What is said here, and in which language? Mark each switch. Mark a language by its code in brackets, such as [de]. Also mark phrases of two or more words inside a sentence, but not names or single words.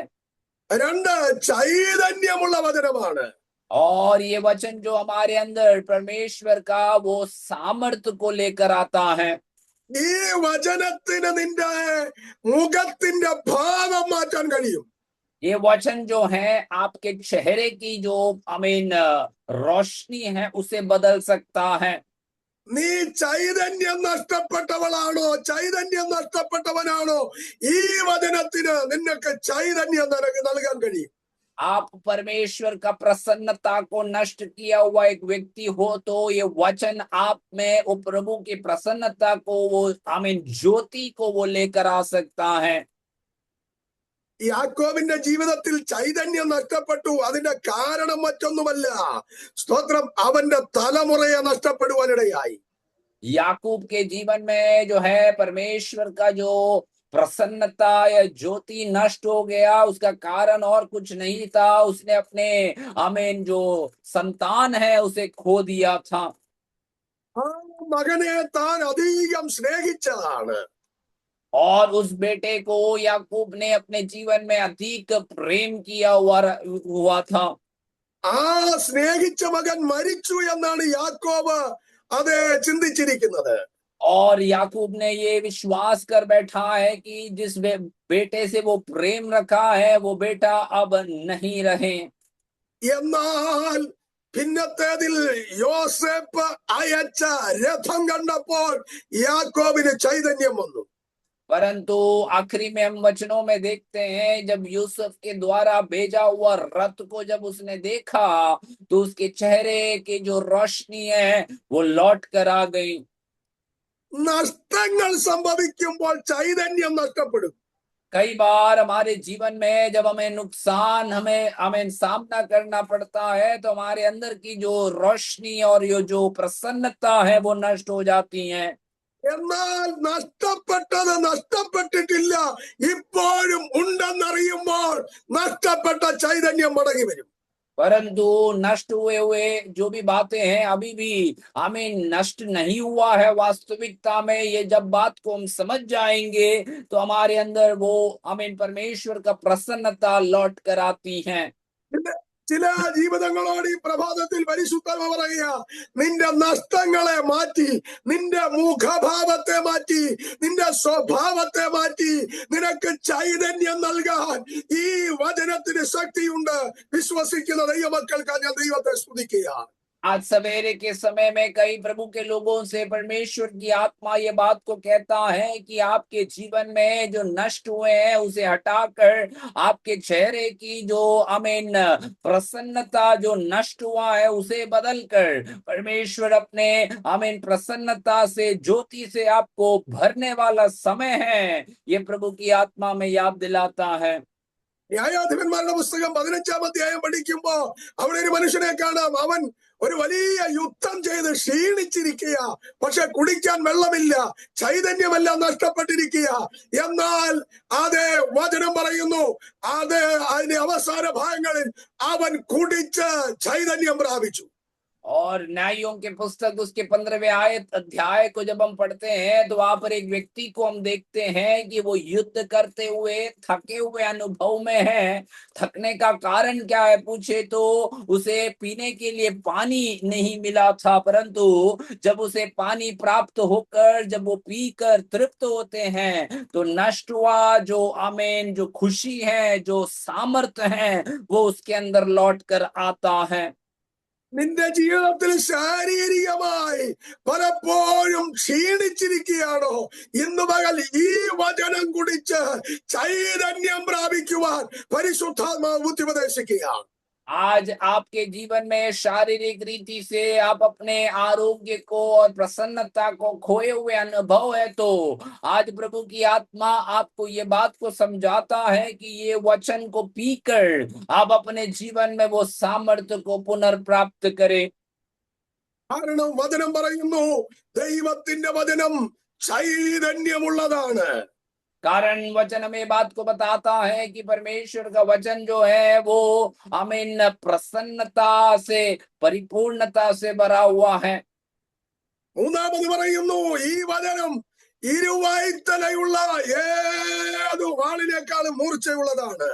[ml] രണ്ട്, ചൈതന്യമുള്ള വചനമാണ്. [hi] और ये वचन जो हमारे अंदर परमेश्वर का वो सामर्थ्य को लेकर आता है। [ml] ഈ വചനത്തിന് നിന്റെ മുഖത്തിന്റെ ഭാവം മാറ്റാൻ കഴിയും. [hi] ये वचन जो है आपके चेहरे की जो रोशनी है उसे बदल सकता है। [ml] നീ ചൈതന്യം നഷ്ടപ്പെട്ടവളാണോ, ചൈതന്യം നഷ്ടപ്പെട്ടവനാണോ? ഈ വചനത്തിന് നിനക്ക് ചൈതന്യം നൽകാൻ കഴിയും. [hi] आप परमेश्वर का प्रसन्नता को नष्ट किया हुआ एक व्यक्ति हो तो ये वचन आप में वो प्रभु की प्रसन्नता को वो ज्योति को वो लेकर आ सकता है। [ml] യാക്കോബിന്റെ ജീവിതത്തിൽ ചൈതന്യം നഷ്ടപ്പെട്ടു. അതിന്റെ കാരണം മറ്റൊന്നുമല്ല, സ്തോത്രം, അവന്റെ തലമുറയെ നഷ്ടപ്പെടുവാനിടയായി. [hi] याकूब के जीवन में जो है परमेश्वर का जो प्रसन्नता या ज्योति नष्ट हो गया, उसका कारण और कुछ नहीं था, उसने अपने आमीन जो संतान है उसे खो दिया था। [ml] ആ മകനെ താൻ അധികം സ്നേഹിച്ചതാണ്. [hi] और उस बेटे को याकूब ने अपने जीवन में अधिक प्रेम किया हुआ था। [ml] ആ സ്നേഹിച്ച മകൻ മരിച്ചു എന്നാണ് യാക്കോബ് അത് ചിന്തിച്ചിരിക്കുന്നത്. [hi] और याकूब ने ये विश्वास कर बैठा है कि जिस बेटे से वो प्रेम रखा है वो बेटा अब नहीं रहे। [ml] എന്നാൽ പിന്നത്തേതിൽ യോസേപ്പ് അയച്ച രഥം കണ്ടപ്പോൾ യാക്കോബിന് ചൈതന്യം വന്നു. [hi] परंतु आखिरी में हम वचनों में देखते हैं, जब यूसुफ के द्वारा भेजा हुआ रथ को जब उसने देखा तो उसके चेहरे की जो रोशनी है वो लौट कर आ गई। [ml] നഷ്ടങ്ങൾ സംഭവിക്കുമ്പോൾ ചൈതന്യം നഷ്ടപ്പെടും. [hi] कई बार हमारे जीवन में जब हमें नुकसान हमें हमें सामना करना पड़ता है तो हमारे अंदर की जो रोशनी और ये जो प्रसन्नता है वो नष्ट हो जाती है। [ml] എന്നാൽ നഷ്ടപ്പെട്ടത് നഷ്ടപ്പെട്ടിട്ടില്ല, ഇപ്പോഴും ഉണ്ടെന്നറിയുമ്പോൾ നഷ്ടപ്പെട്ട ചൈതന്യം മടങ്ങി വരും. [hi] परंतु नष्ट हुए जो भी बातें हैं अभी भी हमें नष्ट नहीं हुआ है, वास्तविकता में ये जब बात को हम समझ जाएंगे तो हमारे अंदर वो हमें परमेश्वर का प्रसन्नता लौट कर आती है। [ml] ചില ജീവിതങ്ങളോട് ഈ പ്രഭാതത്തിൽ പരിശുദ്ധാത്മാവ് പറയുക, നിന്റെ നഷ്ടങ്ങളെ മാറ്റി, നിന്റെ മുഖഭാവത്തെ മാറ്റി, നിന്റെ സ്വഭാവത്തെ മാറ്റി നിനക്ക് ചൈതന്യം നൽകാൻ ഈ വചനത്തിന് ശക്തിയുണ്ട്. വിശ്വസിക്കുന്ന ദൈവമക്കൾക്ക് ഞാൻ ദൈവത്തെ സ്തുതിക്കുക. [hi] आज सवेरे के समय में कई प्रभु के लोगों से परमेश्वर की आत्मा ये बात को कहता है कि आपके जीवन में जो नष्ट हुए हैं उसे हटाकर आपके चेहरे की जो आमीन प्रसन्नता जो नष्ट हुआ है उसे बदलकर परमेश्वर अपने आमीन प्रसन्नता से ज्योति से आपको भरने वाला समय है, ये प्रभु की आत्मा में याद दिलाता है। [ml] ന്യായാധിപന്മാരുടെ പുസ്തകം 15-ാം അധ്യായം പഠിക്കുമ്പോ അവിടെ ഒരു മനുഷ്യനെ കാണാം. അവൻ ഒരു വലിയ യുദ്ധം ചെയ്ത് ക്ഷീണിച്ചിരിക്കുക, പക്ഷെ കുടിക്കാൻ വെള്ളമില്ല, ചൈതന്യമെല്ലാം നഷ്ടപ്പെട്ടിരിക്കുക. എന്നാൽ അത് വചനം പറയുന്നു, അത് അതിന്റെ അവസാന ഭാഗങ്ങളിൽ അവൻ കുടിച്ച് ചൈതന്യം പ്രാപിച്ചു. [hi] और न्यायों के पुस्तक उसके 15वें आयत अध्याय को जब हम पढ़ते हैं तो वहां पर एक व्यक्ति को हम देखते हैं कि वो युद्ध करते हुए थके हुए अनुभव में है। थकने का कारण क्या है पूछे तो उसे पीने के लिए पानी नहीं मिला था, परंतु जब उसे पानी प्राप्त होकर जब वो पीकर तृप्त होते हैं तो नष्ट हुआ जो आमीन जो खुशी है जो सामर्थ्य है वो उसके अंदर लौट कर आता है। [ml] നിന്റെ ജീവിതത്തിൽ ശാരീരികമായി പലപ്പോഴും ക്ഷീണിച്ചിരിക്കുകയാണോ? ഇന്ന് പകൽ ഈ വചനം കുടിച്ച് ചൈതന്യം പ്രാപിക്കുവാൻ പരിശുദ്ധാത്മാവ് ബുദ്ധിപദേശിക്കുകയാണ്. [hi] आज आपके जीवन में शारीरिक रीति से आप अपने आरोग्य को और प्रसन्नता को खोए हुए अनुभव है तो आज प्रभु की आत्मा आपको ये बात को समझाता है कि ये वचन को पीकर आप अपने जीवन में वो सामर्थ्य को पुनर्प्राप्त करें। [ml] കാരണം വചനം പറയുന്നു, ദൈവത്തിന്റെ വചനം ചൈതന്യമുള്ളതാണ്. [hi] कारण वचन हमें बात को बताता है कि परमेश्वर का वचन जो है वो हमें प्रसन्नता से परिपूर्णता से भरा हुआ है। [ml] മൂന്നാമത് പറയുന്നു, ഈ വചനം ഇരുവായ്ത്തലയുള്ള ഏതു വാളിനേക്കാളും മൂർച്ചയുള്ളതാണ്.